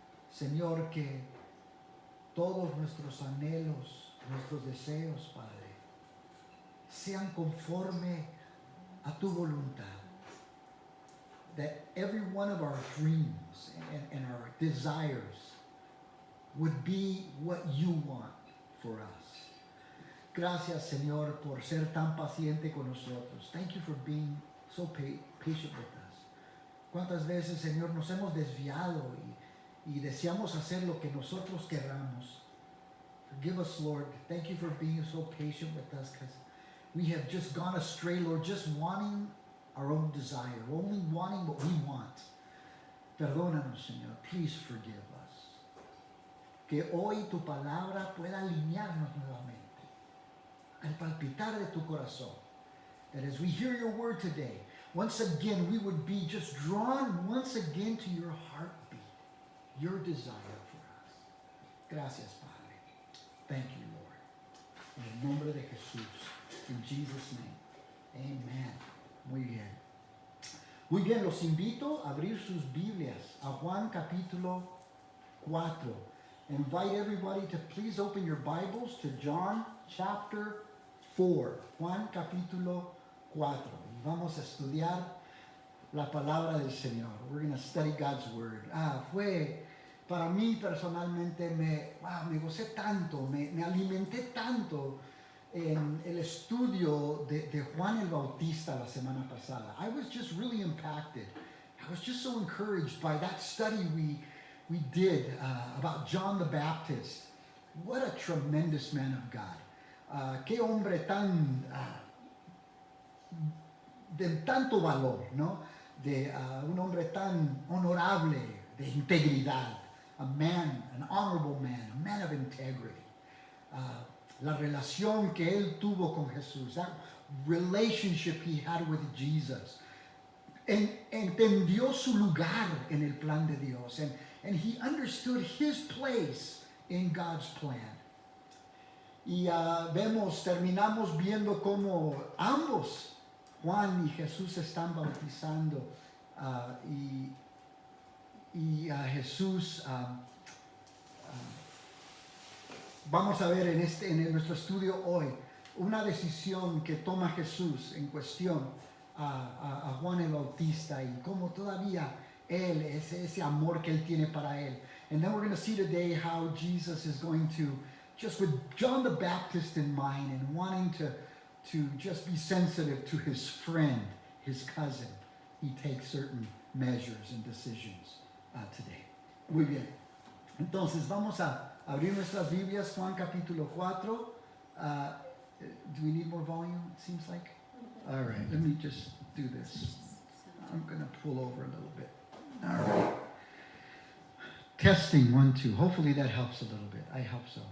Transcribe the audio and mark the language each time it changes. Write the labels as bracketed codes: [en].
[es] Señor, que todos nuestros anhelos, nuestros deseos, Padre, sean conforme a tu voluntad. [en] That every one of our dreams and our desires would be what you want for us. [es] Gracias, Señor, por ser tan paciente con nosotros. [en] Thank you for being so patient with us. [es] ¿Cuántas veces, Señor, nos hemos desviado y deseamos hacer lo que nosotros querramos? [en] Forgive us, Lord. Thank you for being so patient with us, because we have just gone astray, Lord, just wanting our own desire, only wanting what we want. [es] Perdónanos, Señor. [en] Please forgive us. [es] Que hoy tu palabra pueda alinearnos nuevamente al palpitar de tu corazón. [en] That as we hear your word today, once again we would be just drawn once again to your heartbeat, your desire for us. [es] Gracias, Padre. [en] Thank you, Lord. [es] En el nombre de Jesús. [en] In Jesus' name. Amen. [es] Muy bien. Muy bien, los invito a abrir sus Biblias a Juan capítulo 4. [en] Invite everybody to please open your Bibles to John chapter 4. [es] Juan capítulo 4. Y vamos a estudiar la palabra del Señor. [en] We're going to study God's Word. [es] Para mí personalmente, me gocé tanto, me alimenté tanto en el estudio de Juan el Bautista la semana pasada. [en] I was just really impacted. I was just so encouraged by that study we did about John the Baptist. What a tremendous man of God. [es] Qué hombre tan de tanto valor, ¿no? De un hombre tan honorable, de integridad. [en] A man, an honorable man, a man of integrity. [es] La relación que él tuvo con Jesús, [en] that relationship he had with Jesus. [es] Entendió su lugar en el plan de Dios, [en] and he understood his place in God's plan. [es] Y terminamos viendo cómo ambos, Juan y Jesús, están bautizando y Jesús. Vamos a ver en nuestro estudio hoy una decisión que toma Jesús en cuestión a Juan el Bautista y cómo todavía él, ese amor que él tiene para él. [en] And then we're going to see today how Jesus is going to, just with John the Baptist in mind and wanting to just be sensitive to his friend, his cousin, he takes certain measures and decisions today. [es] Muy bien. Entonces vamos a abrir nuestras Biblias, Juan capítulo 4. [en] Do we need more volume, it seems like? All right, let me just do this. I'm going to pull over a little bit. All right. Testing, 1, 2. Hopefully that helps a little bit. I hope so.